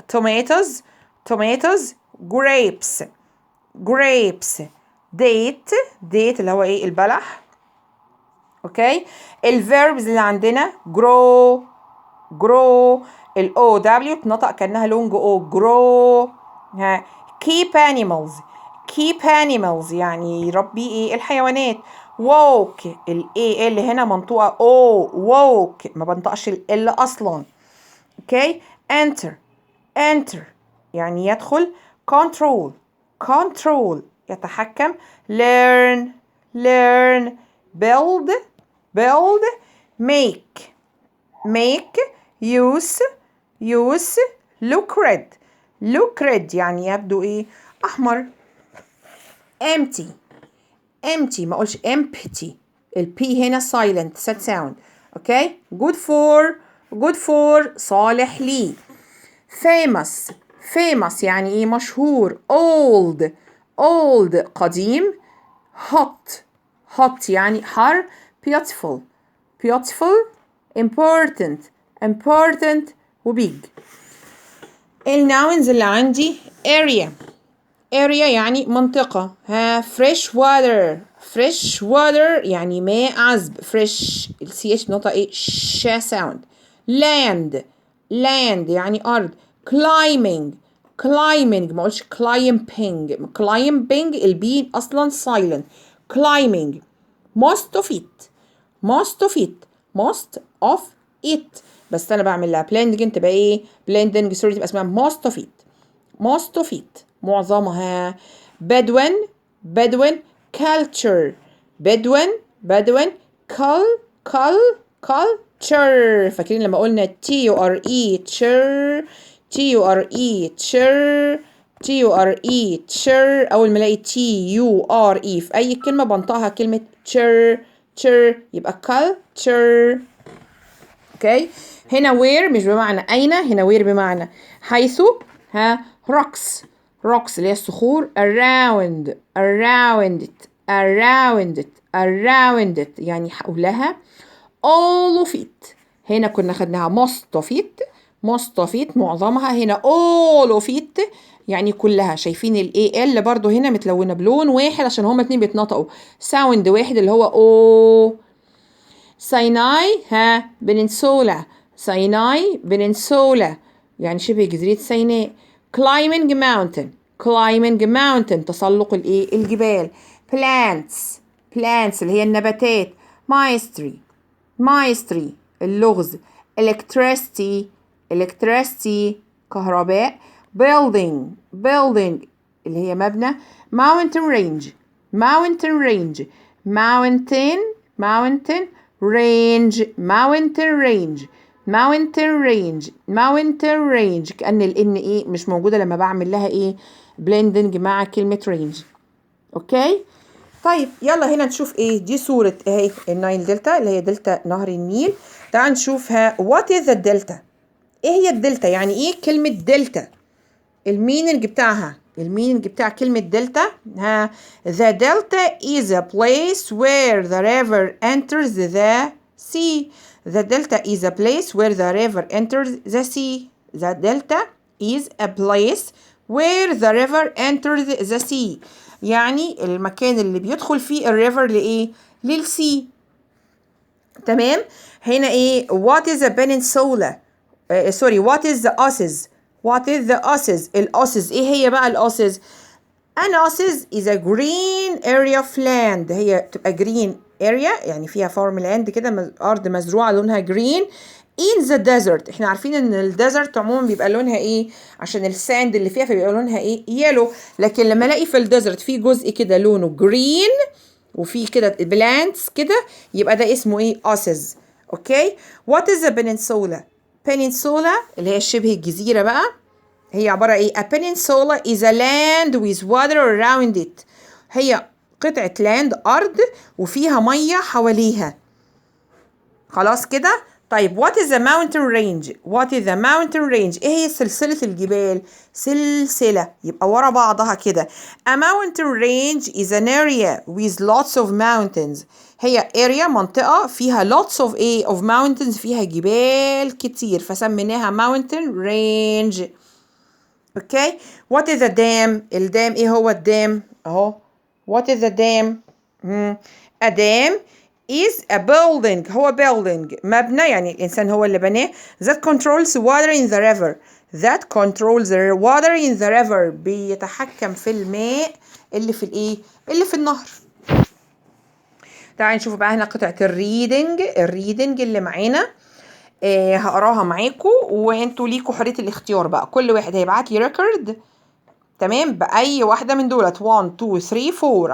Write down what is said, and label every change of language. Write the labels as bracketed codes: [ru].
[en] Tomatoes tomatoes. Grapes grapes. [ar] ديت ديت اللي هو ايه البلح. اوكي. الفيربز اللي عندنا [en] grow grow. [ar] الاو دبليو تنطق كأنها لونج او grow. [en] keep animals keep animals [ar] يعني يربي ايه الحيوانات. walk الاي اللي هنا منطوقة او walk ما بنطقش ال اصلا. اوكي. [en] enter enter [ar] يعني يدخل. [en] control control يتحكم. learn learn. build build. make make. use use. look red look red [ar] يعني يبدو ايه احمر. [en] empty empty [ar] ما اقولش [en] empty، [ar] البي هنا [en] silent sad sound. [ar] اوكي. [en] good for good for [ar] صالح لي. famous famous يعني ايه مشهور. [en] old old قديم. hot hot [ar] يعني حر. [en] beautiful beautiful. important important وبيج. [ar] الناونز اللي عندي [en] area area [ar] يعني منطقة. [en] fresh water fresh water [ar] يعني ماء عذب. fresh الCH نقطة ايه شا sound. [en] land land [ar] يعني أرض. [en] climbing climbing [ar] ما قولش [en] climbing climbing البي أصلا silent. climbing. most of it most of it most of it [ar] بس انا بعمل لها [en] blending [ar] تبقى ايه [en] blending [ar] سوري تبقى اسمها [en] most of it most of it معظمها. Bedouin Bedouin. culture Bedouin Bedouin. [ar] culture فاكرين لما قلنا [en] TURE chur TURE chur TURE chur [ar] أول ما الاقي TURE في أي كلمة بنطقها كلمة chur chur يبقى culture. اوكي. هنا where مش بمعنى أين، هنا where بمعنى حيث. rocks rocks اللي هي الصخور. [en] around around it around it around it [ar] يعني حولها. [en] all of it [ar] هنا كنا خدناها [en] most of it most of it معظمها. [ar] هنا [en] all of it [ar] يعني كلها. شايفين الاي ال برضو هنا متلونة بلون واحد عشان هما اتنين بيتنطقوا ساوند واحد اللي هو او. [en] Sinai peninsula Sinai peninsula يعني شبه جزيرة سيناء. climbing mountain climbing mountain [ar] تسلق الايه الجبال. plants plants اللي هي النباتات. [en] maestry maestry اللغز. electricity electricity كهرباء. [ar] building building اللي هي مبنى. [en] mountain range mountain range mountain mountain range mountain range mountain range mountain range [ar] كأن الان ايه مش موجودة لما بعمل لها [en] ايه blending [ar] مع كلمة [en] range. [ar] اوكي. طيب يلا هنا نشوف ايه دي صورة اهي النايل دلتا اللي هي دلتا نهر النيل. تعال نشوفها. [en] what is the delta [ar] ايه هي الدلتا يعني ايه كلمة دلتا. الميننج بتاعها الميننج بتاع كلمة دلتا. [en] the delta is a place where the river enters the sea. the delta is a place where the river enters the sea the delta is a place where the river enters the sea. [ar] يعني المكان اللي بيدخل فيه الريفر لإيه؟ للسي. تمام. هنا إيه؟ [en] what is a peninsula؟ sorry, what is the oasis؟ what is the oasis؟ [ar] الأوسز إيه هي بقى الأوسز؟ [en] An oasis is a green area of land. [ar] هي تبقى [en] green area [ar] يعني فيها farmland كده، أرض مزروعة لونها [en] green in the desert. [ar] احنا عارفين ان الديزرت عموما بيبقى لونها ايه؟ عشان الساند اللي فيها فبيبقى لونها ايه؟ يلو. لكن لما الاقي في الديزرت في جزء كده لونه green وفي كده بلانتس كده، يبقى ده اسمه ايه؟ oasis. اوكي. [en] What is a peninsula؟ [ar] peninsula اللي هي شبه الجزيرة بقى، هي عبارة ايه؟ [en] A peninsula is a land with water around it. [ar] هي قطعة لاند، أرض وفيها مية حواليها. خلاص كده؟ طيب [en] what is a mountain range؟ what is a mountain range؟ [ar] ايه هي سلسلة الجبال؟ سلسلة يبقى ورا بعضها كده. [en] A mountain range is an area with lots of mountains. [ar] هي area منطقة فيها [en] lots of [ar] ايه؟ [en] of mountains، [ar] فيها جبال كتير فسميناها mountain range. اوكي. [en] what is a dam؟ [ar] الدام ايه هو الدام؟ اهو. [en] what is a dam؟ a dam is a building. [ar] هو building مبنى، يعني الإنسان هو اللي بناه. [en] that controls water in the river. that controls the water in the river. [ar] بيتحكم في الماء اللي في الايه؟ اللي في النهر. تعالوا نشوف بقى هنا قطعة الريدنج اللي معانا. هقراها معاكم وانتوا ليكوا حرية الاختيار بقى. كل واحد هيبعت لي ريكورد، تمام، بأي واحدة من دولت 1 2 3 4.